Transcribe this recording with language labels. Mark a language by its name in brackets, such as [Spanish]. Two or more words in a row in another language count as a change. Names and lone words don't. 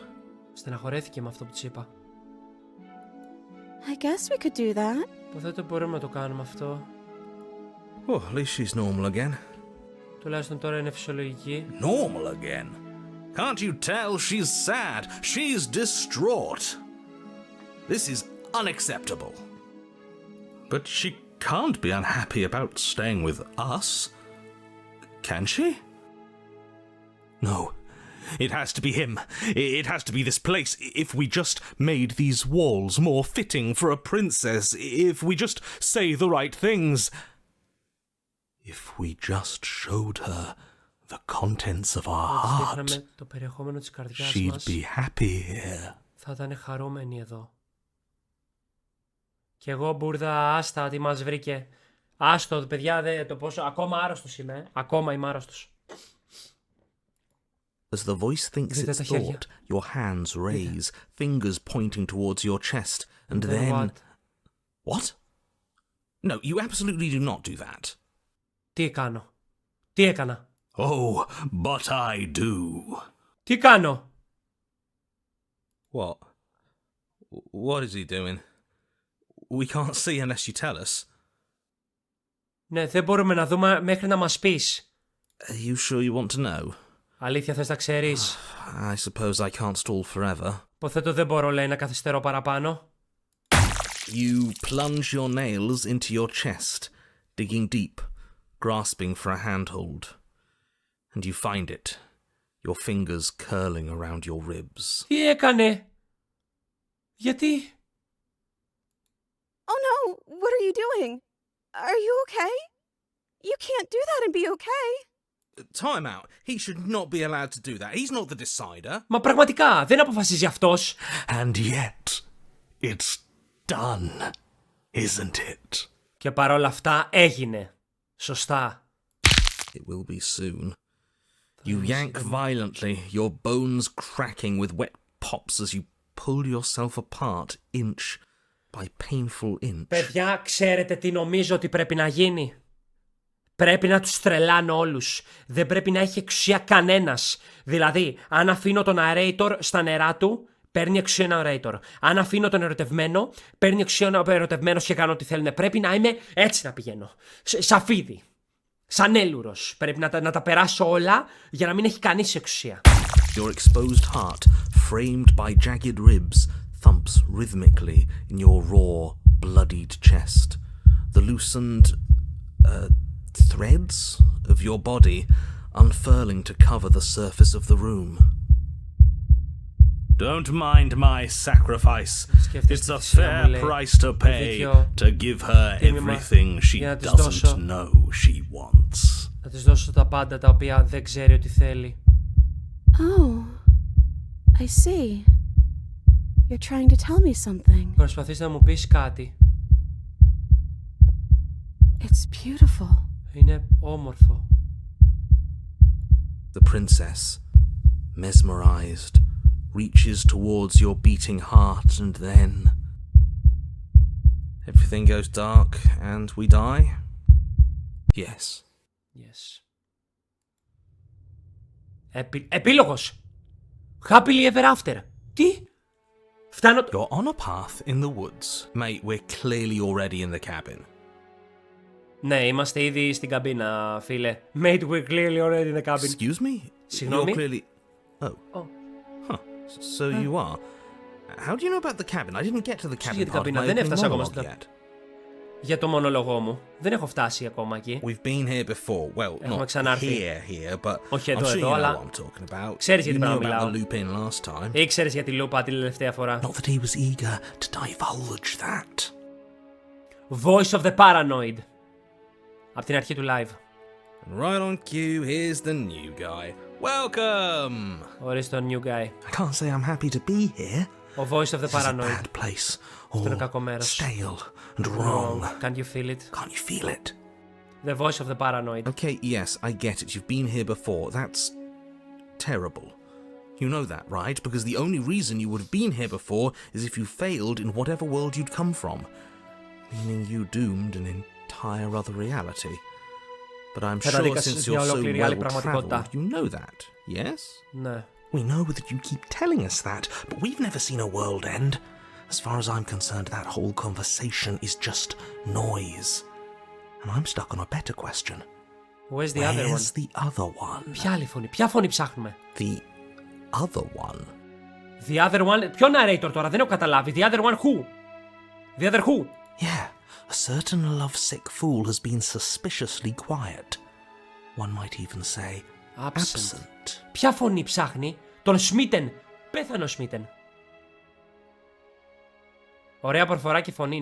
[Greek] Στεναχωρέθηκε με αυτό που της είπα. [English] I guess we could do that. [Greek] Υποθέτω μπορούμε να το κάνουμε αυτό. [English] Oh, at least she's normal again. [Greek] Τουλάχιστον τώρα είναι φυσιολογική. [English] Normal again? Can't you tell she's sad? She's distraught. This is unacceptable. But she can't be unhappy about staying with us. Can she? No. It has to be him. It has to be this place. If we just made these walls more fitting for a princess. If we just say the right things. If we just showed her the contents of our heart. [Greek] Το περιεχόμενο της καρδιάς [English] she'd [Greek] μας. [English] be happy here. [Greek] Θα ήταν χαρούμενη εδώ. Κι εγώ μπουρδα, άστα, τι μας βρήκε. Άστο, παιδιά, το πόσο. Ακόμα άρρωστος είμαι. Ακόμα είμαι άρρωστος. [English] As the voice thinks its thought, your hands raise, fingers pointing towards your chest, and then... What? No, you absolutely do not do that. [Greek] Τι κάνω? Τι έκανα? [English] Oh, but I do. [Greek] Τι κάνω? [English] What? What is he doing? We can't see unless you tell us. [Greek] Ναι, δεν μπορούμε να δούμε μέχρι να μας πεις. [English] Are you sure you want to know? [Greek] Αλήθεια θες να ξέρεις? [English] I suppose I can't stall forever. [Greek] Υποθέτω δεν μπορώ, λέει, να καθυστερώ παραπάνω. [English] You plunge your nails into your chest, digging deep, grasping for a handhold. And you find it, your fingers curling around your ribs. [Greek] Τι έκανε? Γιατί? [English] Oh no, what are you doing? Are you okay? You can't do that and be okay. Time out. He should not be allowed to do that. He's not the decider. [Greek] Μα πραγματικά, δεν αποφασίζει αυτός. [English] And yet, it's done, isn't it? [Greek] Και παρόλα αυτά έγινε. Σωστά. [English] It will be soon. You yank violently, your bones cracking with wet pops as you pull yourself apart inch by painful inch. [Greek] Παιδιά, ξέρετε τι νομίζω ότι πρέπει να γίνει? Πρέπει να τους τρελάνω όλους. Δεν πρέπει να έχει εξουσία κανένας. Δηλαδή, αν αφήνω τον narrator στα νερά του, παίρνει εξουσία ένα narrator. Αν αφήνω τον ερωτευμένο, παίρνει εξουσία ο ερωτευμένος και κάνω ό,τι θέλουν. Πρέπει να είμαι έτσι, να πηγαίνω. Σαφίδι. Σαν έλουρος. Πρέπει να τα περάσω όλα για να μην έχει κανείς εξουσία. [English] Your exposed heart, framed by jagged ribs, thumps rhythmically in your raw, bloodied chest. The loosened threads of your body unfurling to cover the surface of the room. Don't mind my sacrifice. It's a fair price to pay to give her everything she doesn't know she wants. [Greek] Να της δώσω τα πάντα τα οποία δεν ξέρει ότι θέλει. [English] Oh, I see. You're trying to tell me something. [Greek] Προσπαθείς να μου πεις κάτι. [English] It's beautiful. [Greek] Είναι όμορφο. [English] The princess, mesmerized, reaches towards your beating heart and then... Everything goes dark and we die? Yes. Yes. Επίλογος. Happily ever after. [Greek] Τι? Φτάνω... [English] You're on a path in the woods. Mate, we're clearly already in the cabin. [Greek] Ναι, είμαστε ήδη στην καμπίνα, φίλε. [English] Mate, we're clearly already in the cabin. Excuse me? [Greek] Συγγνώμη? [English] You're clearly... Oh. Huh. So you are. How do you know about the cabin? I didn't get to the cabin. [Greek] Για την καμπίνα, δεν έφτασα ακόμα στην καμπίνα. Για το μονόλογό μου. Δεν έχω φτάσει ακόμα εκεί. [English] We've been here before. Well, [Greek] Έχουμε [English] not [Greek] ξανάρθει. [English] here, but [Greek] όχι [English] I'm [Greek] εδώ, [English] sure you know [Greek] αλλά... [English] what I'm talking about. [Greek] Ξέρεις γιατί πράγμα μιλάω. [English] You knew about the loop-in last time. [Greek] Ήξερες για τη λούπα την τελευταία φορά. [English] Not that he was eager to divulge that. Voice of the Paranoid. [Greek] Από την αρχή του live. [English] And right on cue, here's the new guy. Welcome! [Greek] Ορίστε τον [English] new guy. I can't say I'm happy to be here. [Greek] Ο Voice of the Paranoid. [English] This is a bad place. [Greek] Αυτό είναι κακό μέρος. [English] Stale and wrong. Can't you feel it? Can't you feel it? The Voice of the Paranoid. Okay, yes, I get it. You've been here before. That's terrible. You know that, right? Because the only reason you would have been here before is if you failed in whatever world you'd come from. Meaning you doomed an entire other reality. But I'm sure since you're so well-traveled, you know that, yes? No. We know that you keep telling us that, but we've never seen a world end. As far as I'm concerned, that whole conversation is just noise. And I'm stuck on a better question. Where's the other one? Where's the other one? [Greek] Ποια άλλη φωνή? Ποια φωνή ψάχνουμε? [English] The other one? The other one? [Greek] Ποιο narrator τώρα? Δεν έχω καταλάβει. [English] The other one who? The other who? Yeah. A certain lovesick fool has been suspiciously quiet. One might even say absent. [Greek] Ποια φωνή ψάχνει? Τον Σμίτεν. Πέθανε ο Σμίτεν. Ωραία προφορά και φωνή.